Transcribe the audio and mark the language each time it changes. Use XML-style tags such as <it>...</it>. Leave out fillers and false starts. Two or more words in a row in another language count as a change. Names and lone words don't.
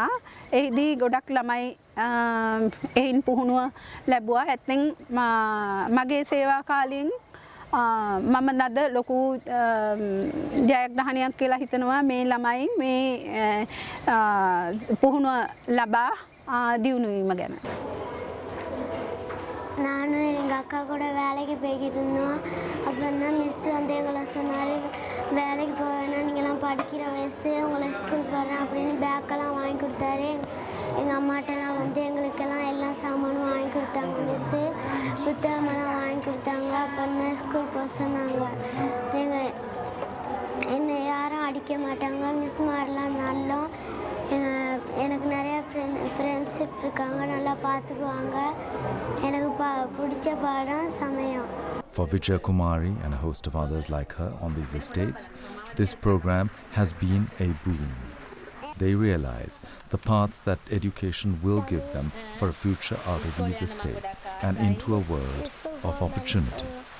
<si>එහිදී ගොඩක් ළමයි එයින් පුහුණුව ලැබුවා. ඇත්තෙන් මගේ සේවා කාලයෙන් මම නද ලොකු ජයග්‍රහණයක් කියලා හිතනවා මේ ළමයි මේ පුහුණුව ලබා දියුණු වීම ගැන.</si> <ta>நான் எங்கள் அக்கா கூட வேலைக்கு போய்கிட்டு இருந்தோம். அப்புறம் மிஸ் வந்து எங்களை சொன்னார், வேலைக்கு போவேன்னா நீங்கள்லாம் படிக்கிற வயசு, உங்களை ஸ்கூல் போடுறேன் அப்படின்னு பேக்கெல்லாம் வாங்கி கொடுத்தாரு. எங்கள் அம்மாட்டெல்லாம் வந்து எங்களுக்கெல்லாம் எல்லா சாமானும் வாங்கி கொடுத்தாங்க. மிஸ்ஸு புத்தகமெல்லாம் வாங்கி கொடுத்தாங்க. அப்புறம் ஸ்கூல் போக சொன்னாங்க. எங்கள் என்னை யாரும் அடிக்க மாட்டாங்க. மிஸ் மாதிரிலாம் நல்லா எனக்கு நிறைய ஃப்ரெண்ட்ஷிப் இருக்காங்க. நல்லா பார்த்துக்குவாங்க. எனக்கு பிடிச்ச பாடம் சமயம்.</ta> <en>For Vijaya Kumari and a host of others like her on these estates, this program has been a boon. They realize the paths that education will give them for a future out of these estates and into a world of opportunity.</en>